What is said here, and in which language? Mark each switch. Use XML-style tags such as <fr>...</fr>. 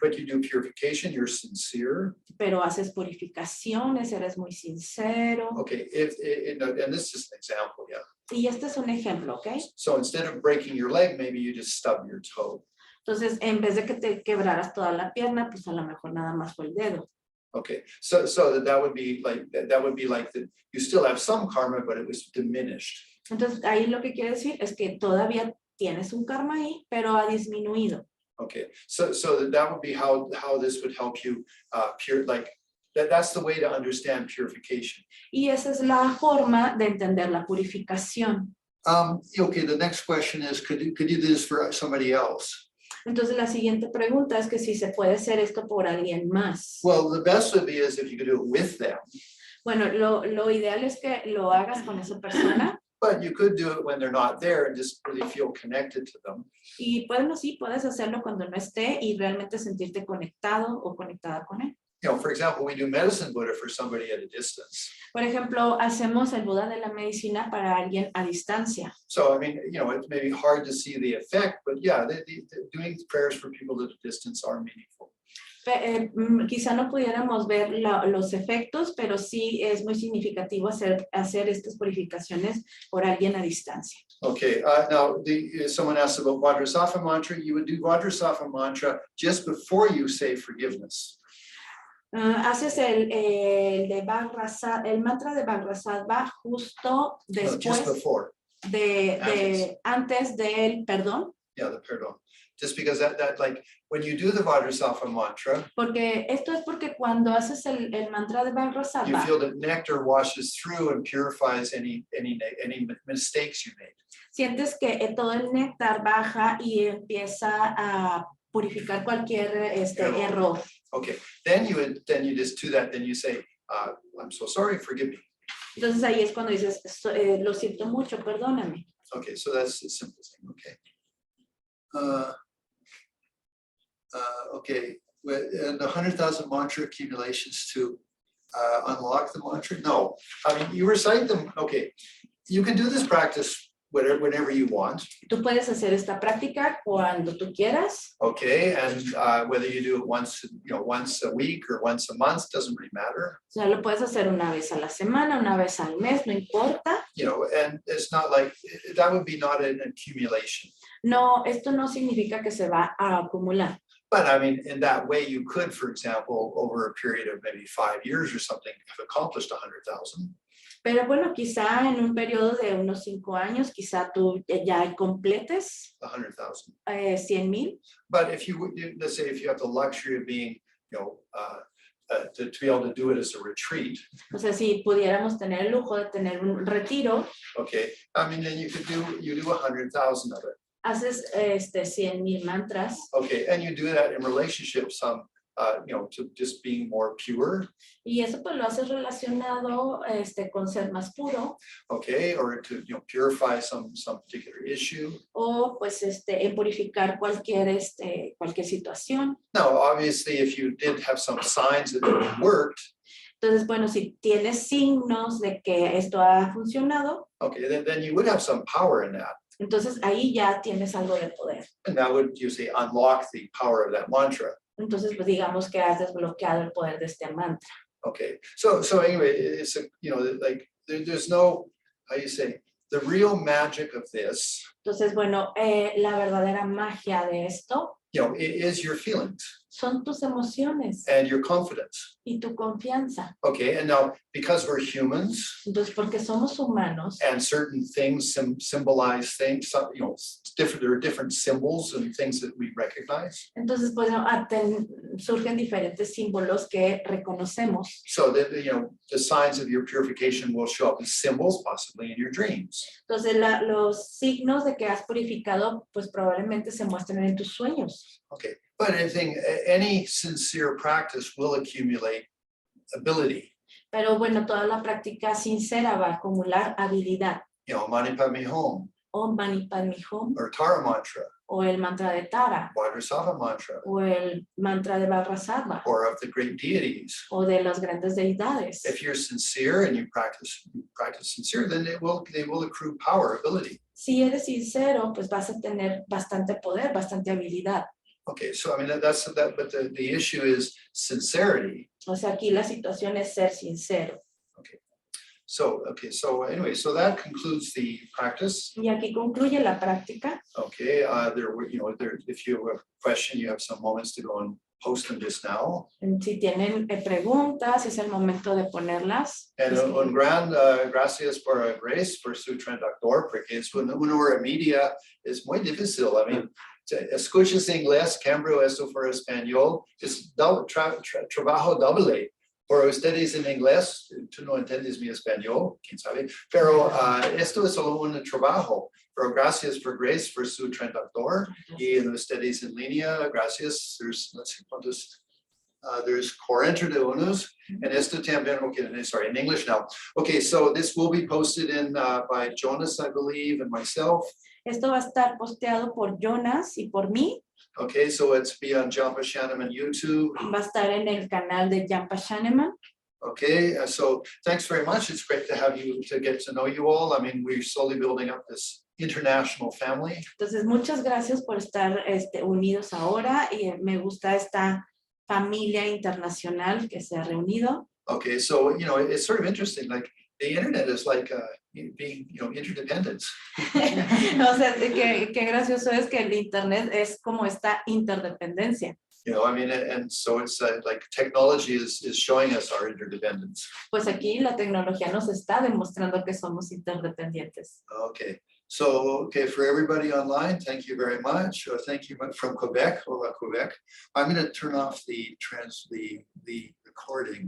<en>But you do purification, you're sincere.</en> <es>Pero haces purificaciones, eres muy sincero.</es> <en>Okay, and this is an example, yeah.</en> <es>Y este es un ejemplo, ¿ok?</es> <en>So instead of breaking your leg, maybe you just stub your toe.</en> <es>Entonces, en vez de que te quebraras toda la pierna, pues a lo mejor nada más fue el dedo.</es> <en>Okay, so that would be like that you still have some karma, but it was diminished.</en> <es>Entonces, ahí lo que quiere decir es que todavía tienes un karma ahí, pero ha disminuido.</es> <en>Okay, so that would be how this would help you that's the way to understand purification.</en> <es>Y esa es la forma de entender la purificación.</es> <en>Okay, the next question is, could you do this for somebody else?</en> <es>Entonces la siguiente pregunta es que si se puede hacer esto por alguien más.</es> <en>Well, the best would be is if you could do it with them,</en> <es>Bueno, lo ideal es que lo hagas con esa persona</es> <en>but you could do it when they're not there and just really feel connected to them.</en> <es>y bueno, sí, puedes hacerlo cuando no esté y realmente sentirte conectado o conectada con él.</es> <en>You know, for example, we do medicine Buddha for somebody at a distance.</en> <es>Por ejemplo, hacemos el Buda de la medicina para alguien a distancia.</es> <en>So, I mean, you know, it may be hard to see the effect, but yeah, doing prayers for people at a distance are meaningful.</en> <es>Quizá no pudiéramos ver los efectos, pero sí es muy significativo hacer estas purificaciones por alguien a distancia.</es> <en>Okay, now someone asked about Vajrasattva mantra. You would do Vajrasattva mantra just before you say forgiveness.</en> <es>Haces el mantra de Vajrasattva justo</es> <en>Just</en> <es>después</es> <en>before.</en> <es>antes del perdón.</es> <en>Yeah, the pardon. Just because that like when you do the Vajrasattva mantra,</en> <es>Porque esto es porque cuando haces el mantra de</es> <en>you</en> <es>Vajrasattva,</es> <en>feel that nectar washes through and purifies any mistakes you made.</en> <es>sientes que todo el néctar baja y empieza a purificar cualquier error.</es> <en>Okay, then you just do that. Then you say, "I'm so sorry, forgive me."</en> <es>Entonces ahí es cuando dices, lo siento mucho, perdóname.</es> <en>Okay, so that's the simple thing. Okay. Okay, and 100,000 mantra accumulations to unlock the mantra? No, I mean, you recite them. Okay, you can do this practice whenever you want.</en> <es>Tú puedes hacer esta práctica cuando tú quieras.</es> <en>Okay, and whether you do it once a week or once a month doesn't really matter.</en> <es>O sea, lo puedes hacer una vez a la semana, una vez al mes, no importa.</es> <en>You know, and it's not like that would be not an accumulation.</en> <es>No, esto no significa que se va a acumular.</es> <en>But I mean, in that way, you could, for example, over a period of maybe 5 years or something, have accomplished 100,000.</en> <es>Pero bueno, quizá en un periodo de unos 5 años, quizá tú ya completes</es> <en>100,000.</en> <es>100,000.</es> <en>But if you, let's say, if you have the luxury of being, to be able to do it as a retreat.</en> <es>O sea, si pudiéramos tener el lujo de tener un retiro.</es> <en>Okay, I mean, then you do 100,000 of it.</en> <es>Haces 100,000 mantras.</es> <en>Okay, and you do that in relationship to just being more pure.</en> <es>Y eso pues lo haces relacionado con ser más puro.</es> <en>Okay, or to purify some particular issue.</en> <es>O pues en purificar cualquier situación.</es> <en>Now, obviously, if you did have some signs that it worked.</en> <es>Entonces, bueno, si tienes signos de que esto ha funcionado.</es> <en>Okay, then you would have some power in that.</en> <es>Entonces ahí ya tienes algo de poder.</es> <en>And that would usually unlock the power of that mantra.</en> <es>Entonces, pues digamos que has desbloqueado el poder de este mantra.</es> <en>Okay, so anyway, it's like there's no, how you say, the real magic of this.</en> <es>Entonces, bueno, la verdadera magia de esto.</es> <en>It is your feelings.</en> <es>Son tus emociones.</es> <en>And your confidence.</en> <es>Y tu confianza.</es> <en>Okay, and now because we're humans.</en> <es>Entonces, porque somos humanos.</es> <en>And certain things symbolize things, there are different symbols and things that we recognize.</en> <es>Entonces, pues surgen diferentes símbolos que reconocemos.</es> <en>So that the signs of your purification will show up as symbols, possibly in your dreams.</en> <es>Entonces, los signos de que has purificado, pues probablemente se muestren en tus sueños.</es> <en>Okay, but any sincere practice will accumulate ability.</en> <es>Pero bueno, toda la práctica sincera va a acumular habilidad.</es> <sa>Mani Padme Hum.</sa> <es>O Mani Padme Hum.</es> <en>Or Tara mantra.</en> <es>O el mantra de Tara.</es> <en>Vajrasattva mantra.</en> <es>O el mantra de Vajrasattva.</es> <en>Or of the great deities.</en> <es>O de las grandes deidades.</es> <en>If you're sincere and you practice sincere, then they will accrue power, ability.</en> <es>Si eres sincero, pues vas a tener bastante poder, bastante habilidad.</es> <en>Okay, so I mean but the issue is sincerity.</en> <es>O sea, aquí la situación es ser sincero.</es> <en>Okay. So anyway, so that concludes the practice.</en> <es>Y aquí concluye la práctica.</es> <en>Okay, if you have a question, you have some moments to go and post them just now.</en> <es>Si tienen preguntas, es el momento de ponerlas. And un gran gracias por Grace por su traductor, porque es una hora media, es muy difícil.</es> <en>I mean,</en> <es>escuchas inglés, cambio esto por español, es trabajo doble. Por ustedes en inglés, tú no entiendes mi español, quién sabe, pero esto es solo un trabajo. Pero gracias por Grace, por su traductor. Y en ustedes en línea, gracias.</es> <en>Let's see</en> <es>cuántos.</es> <en>There's 41, and</en> <es>esto también,</es> <en>okay, sorry, in English now. Okay, so this will be posted in by Jonas, I believe, and myself.</en> <es>Esto va a estar posteado por Jonas y por mí.</es> <en>Okay, so it's be on Jampa Shannon YouTube.</en> <es>Va a estar en el canal de Jampa Shannon.</es> <en>Okay, so thanks very much. It's great to have you, to get to know you all. I mean, we're slowly building up this international family.</en> <es>Entonces, muchas gracias por estar unidos ahora y me gusta esta familia internacional que se ha reunido.</es> <en>Okay, so, you know, it's sort of interesting, like the internet is like being, you know, interdependent.</en> <es>O sea, qué gracioso es que el internet es como esta interdependencia.</es> <en>You know, I mean, and so it's like technology is showing us our interdependence.</en> <es>Pues aquí la tecnología nos está demostrando que somos interdependientes.</es> <en>Okay, so, okay, for everybody online, thank you very much. Thank you from Quebec, Quebec. I'm going to turn off the recording.</en>